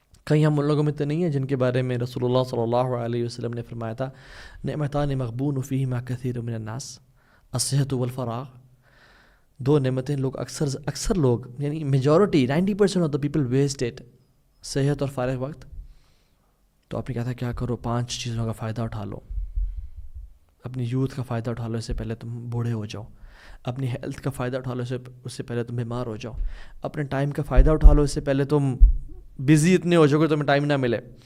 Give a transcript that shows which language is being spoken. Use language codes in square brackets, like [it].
[ur] کہیں ہم ان لوگوں میں تو نہیں ہیں جن کے بارے میں رسول اللہ صلی اللہ علیہ وسلم نے فرمایا تھا [ar] نعمتان مغبون فیہما کثیر من الناس الصحت والفراغ. [ur] دو نعمتیں لوگ اکثر لوگ یعنی majority [en] 90% of the people waste it. [ur] صحت اور فارغ وقت. تو آپ نے کہا تھا کیا کرو 5 چیزوں کا فائدہ اٹھا لو. اپنی یوتھ کا فائدہ اٹھا لو، اس سے پہلے تم بوڑھے ہو جاؤ. اپنی ہیلتھ کا فائدہ اٹھا لو، اس سے پہلے تم بیمار ہو جاؤ. اپنے ٹائم کا فائدہ اٹھا لو، اس سے پہلے تم بزی اتنے ہو جاؤ کہ تمہیں ٹائم نہ ملے.